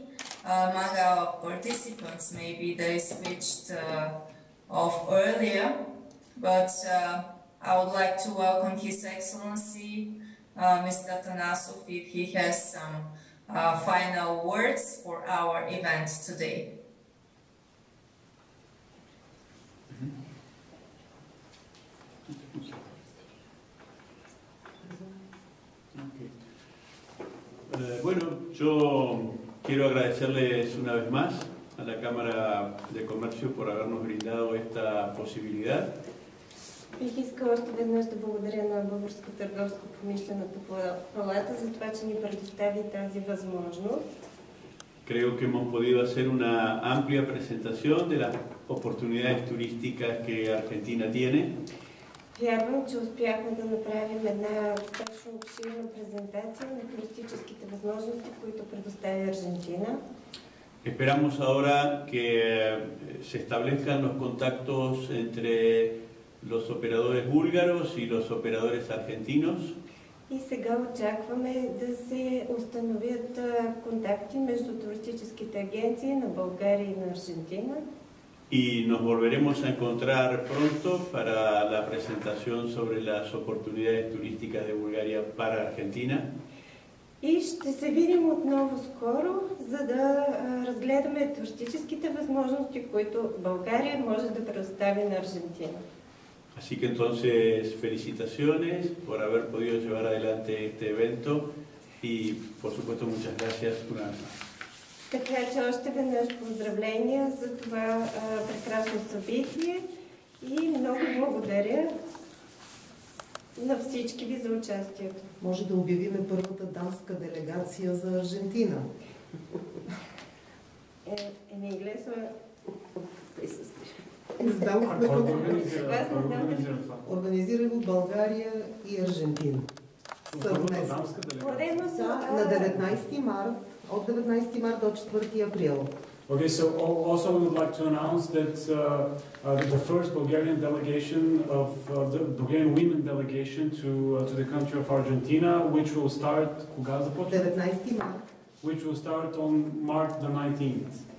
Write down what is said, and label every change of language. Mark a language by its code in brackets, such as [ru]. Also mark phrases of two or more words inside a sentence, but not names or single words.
[en] Among our participants, maybe they switched off earlier, but I would like to welcome His Excellency, Mr. Tanasov, if he has some final words for our event today. [es] Bueno, yo quiero agradecerles una vez más a la Cámara de Comercio por habernos brindado esta posibilidad. [bg] Бих искала още веднъж да благодаря на Българската търговско-промишлената палата за това, че ни предостави тази възможност. [es] Creo que hemos podido hacer una amplia presentación de las oportunidades turísticas que Argentina tiene. [bg] Вярвам, че успяхме да направим една точно обширна презентация на туристическите възможности, които предоставя Аржентина. [es] Esperamos ahora que se establezcan los contactos entre los operadores búlgaros y los operadores argentinos. [bg] И сега очакваме да се установят контакти между туристическите агенции на България и на Аржентина. [es] Y nos volveremos a encontrar pronto para la presentación sobre las oportunidades turísticas de Bulgaria para Argentina. [bg] И ще се видим отново скоро, за да разгледаме туристическите възможности, които България може да предостави на Аржентина. [es] Así que entonces felicitaciones por haber podido llevar adelante este evento y por supuesto muchas gracias una vez más. [bg] Така че още веднъж поздравления за това прекрасно събитие и много благодаря на всички ви за участието. Може да обявиме първата дамска делегация за Аржентина. [es] En inglés [bg] Организира го България и Аржентина. Съвместно. На 19 март, от 19 март до 4 април. [en] Okay, so also we would like to announce that the first Bulgarian delegation of the Bulgarian women delegation to the country of Argentina, which will start [bg] 19 март. [en] Which will start on March the 19th.